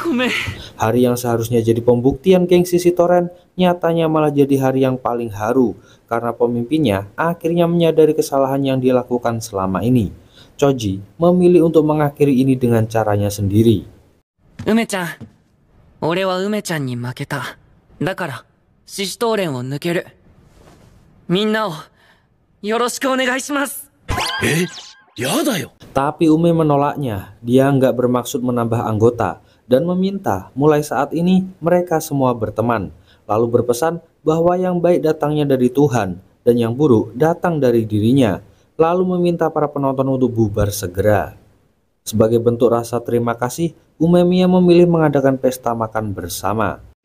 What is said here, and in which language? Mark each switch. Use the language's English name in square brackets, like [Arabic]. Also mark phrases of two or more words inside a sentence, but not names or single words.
[Indonesian] Hari yang seharusnya jadi pembuktian gengsi si Toren, nyatanya malah jadi hari yang paling haru, karena pemimpinnya akhirnya menyadari kesalahan yang dilakukan selama ini. Choji memilih untuk mengakhiri ini dengan caranya sendiri. [Japanese] 梅ちゃん、俺は梅ちゃんに負けた。だから、獅子頭連を抜ける。みんなを、よろしくお願いします。やだよ。 [Indonesian] Tapi Ume menolaknya. Dia nggak bermaksud menambah anggota dan meminta mulai saat ini mereka semua berteman. Lalu berpesan bahwa yang baik datangnya dari Tuhan dan yang buruk datang dari dirinya. Lalu meminta para penonton untuk bubar segera. Sebagai bentuk rasa terima kasih, Umemiya memilih mengadakan pesta makan bersama.